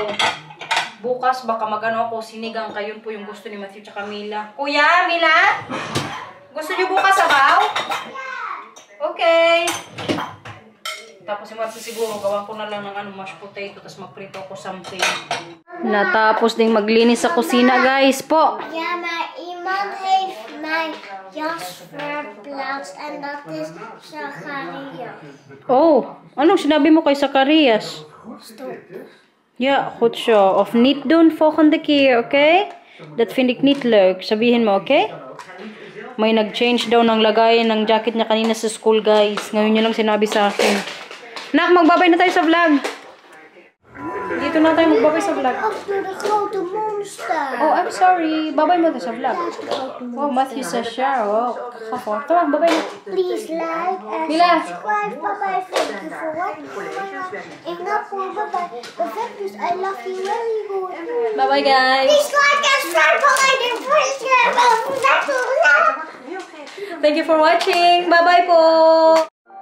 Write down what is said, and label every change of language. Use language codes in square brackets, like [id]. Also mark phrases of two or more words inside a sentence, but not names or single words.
[tl] Bukas baka magano ako sinigang kayo po yung gusto ni Matthew tsaka Mila. Kuya, Mila? Gusto niyo bukas sabaw? Okay. Tapos si Matthew siguro gawan ko na lang ng [en] mashed potato [tl] tapos magprito ako something. Natapos ding maglinis sa kusina, guys po. [nl] Ja, maar iemand heeft mij jas verplaatst en dat is Zacharias. [tl] Oh, anong sinabi mo kay Zacharias? [en] Stop. [nl] Ja, goed zo. Of niet doen volgende keer, oké? Dat vind ik niet leuk. [tl] Sabihin mo, oké? May nag-change daw ng lagayan ng jacket niya kanina sa school, guys. Ngayon niya lang sinabi sa akin. Nak, magbabay na tayo sa vlog. Dito na tayo magbabay sa vlog. [nl] Achter de grote monster. [en] Oh, I'm sorry. [tl] Babay mo tayo sa vlog. Oh, [en] Matthew says share. [nl] Oh, ga voor. [tl] Tama, babay na. [en] Please like and Mila. subscribe. Bye-bye. Thank you for watching. [nl] En dat voor bye-bye. Perfect. [en] I love you very good. Bye-bye, guys. Please like and subscribe. Bye-bye. Thank you for watching. [tl] Bye-bye po.